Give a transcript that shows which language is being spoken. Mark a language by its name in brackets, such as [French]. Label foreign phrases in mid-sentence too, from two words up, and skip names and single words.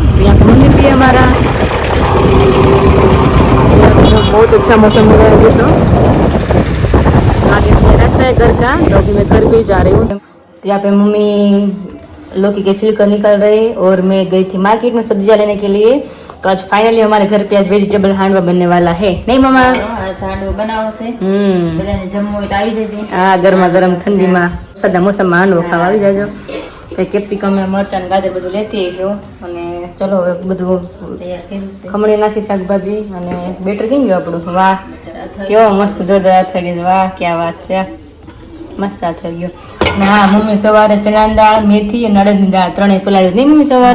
[Hindi] यहाँ का मंदिर भी है हमारा। बहुत अच्छा मौसम हो रहा है अभी तो। आगे से रास्ता है घर का, तो अभी मैं घर पे जा रही हूँ। तो यहाँ पे मम्मी लौकी के छिलका निकाल रही, और मैं गई थी मार्केट में सब्जियां लेने के लिए। तो आज फाइनली हमारे घर पे आज वेजिटेबल हांडवा बनने वाला है, नहीं मामा? [Gujarati] આજ હાંડવો બનાવશે બધાને જમવું હોય તો આવી જજો। [Hindi] हाँ, गर्मा गर्म ठंडी में सदा मौसम में [Gujarati] હાંડવો ખાવા આવી જાજો। તો કેપ્સિકમ મરચાં ગાજર બધું લેતી આવ્યો, અને ચલો હવે બધું તૈયાર કર્યું છે। ખમણી નાખી શાકભાજી, અને બેટર થઈ ગયું આપણું। વાહ, કેવો મસ્ત જોરદાર થઈ ગયું। વાહ, ક્યાં વાત છે, મસ્ત આ થઈ ગયો। અને હા, મમ્મી સવારે ચણાની દાળ, મેથી અને અડદની દાળ ત્રણેય પલાળી નહીં મમ્મી સવારે?